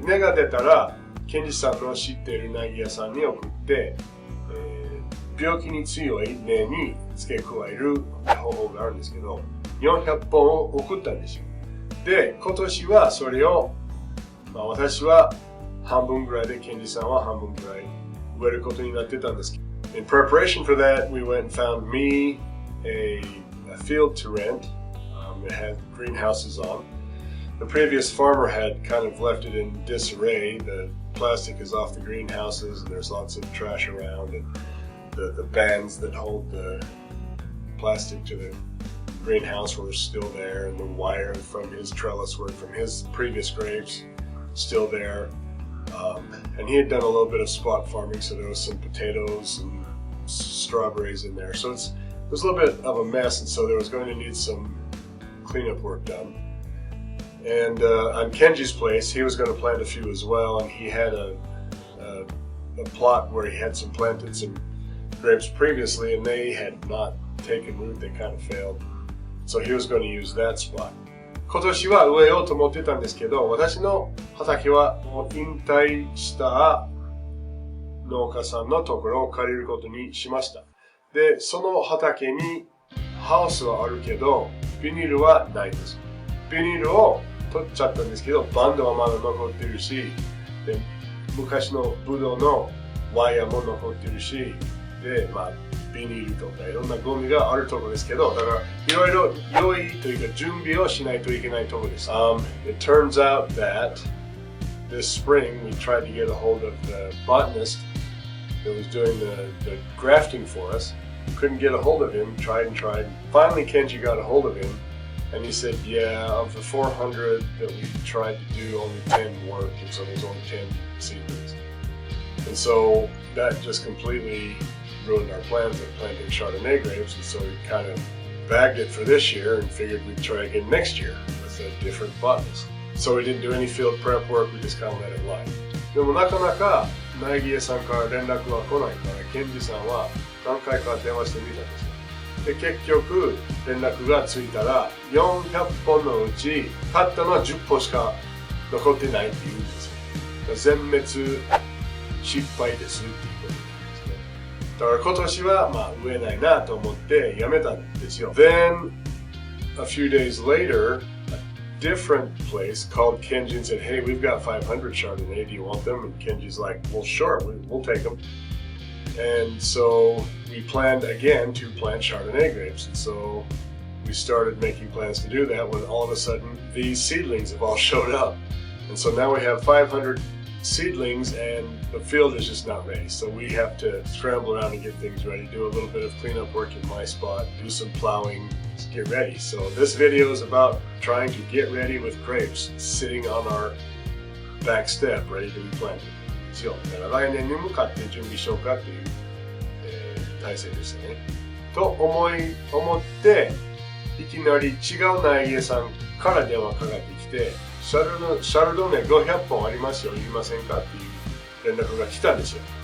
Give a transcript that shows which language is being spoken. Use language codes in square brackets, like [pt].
[ja] 根が出たら、ケンジさんの知っている苗木屋さんに送って、病気に強い根に付け加える方法があるんですけど、400本を送ったんですよ。で、今年はそれを、私は半分ぐらいで、ケンジさんは半分ぐらい植えることになってたんですけど。 [en] In preparation for that, we went and found me a field to rent. It had greenhouses on. The previous farmer had kind of left it in disarray. The plastic is off the greenhouses, and there's lots of trash around, and the bands that hold the plastic to the greenhouse were still there, and the wire from his trellis work from his previous grapes still there. And he had done a little bit of spot farming, so there was some potatoes and strawberries in there. So it was a little bit of a mess, and so there was going to need some cleanup work done. And on Kenji's place, he was going to plant a few as well, and he had a plot where he had planted some grapes previously, and they had not taken root. They kind of failed. So he was going to use that spot. [ja] 今年は植えようと思ってたんですけど、私の畑はもう引退した農家さんのところを借りることにしました。で、その畑にハウスはあるけど、ビニールはないです。ビニールを取っちゃったんですけど、バンドはまだ残ってるし、で、昔のブドウのワイヤーも残ってるし、で、ビニールとかいろんなゴミがあるところですけど、だからいろいろ用意というか準備をしないといけないところです。 [en] It turns out that this spring we tried to get a hold of the botanist that was doing the grafting for us. Couldn't get a hold of him, tried and tried. Finally Kenji got a hold of him, and he said, yeah, of the 400 that we tried to do, only 10 worked, and so there's only 10 seedlings. And so that just completely ruined our plans of planting Chardonnay grapes, and so we kind of bagged it for this year and figured we'd try again next year with a different botanist. So we didn't do any field prep work, we just kind of let it lie. [ja] でもなかなか苗木屋さんから連絡は来ないから、ケンジさんは何回か電話してみたんですよ。で、結局連絡がついたら400本のうちたったのは10本しか残ってないって言うんですよ。全滅失敗ですっていうこと。だから今年は植えないなと思ってやめたんですよ。 [en] Then a few days later, a different place called Kenji and said, "Hey, we've got 500 Chardonnay. Do you want them?" And Kenji's like, "Well, sure, we'll take them." And so we planned again to plant Chardonnay grapes. And so we started making plans to do that when all of a sudden these seedlings have all showed up. And so now we have 500 seedlings, and the field is just not ready. So we have to scramble around and get things ready, do a little bit of cleanup work in my spot, do some plowing, just get ready. So this video is about trying to get ready with grapes sitting on our back step, ready to be planted. [ja] ですよ。だから来年に向かって準備しようかっていう、体制ですね。と思っていきなり違う苗木屋さんから電話かかってきて、シャルドネ500本ありますよ、いりませんかっていう連絡が来たんですよ。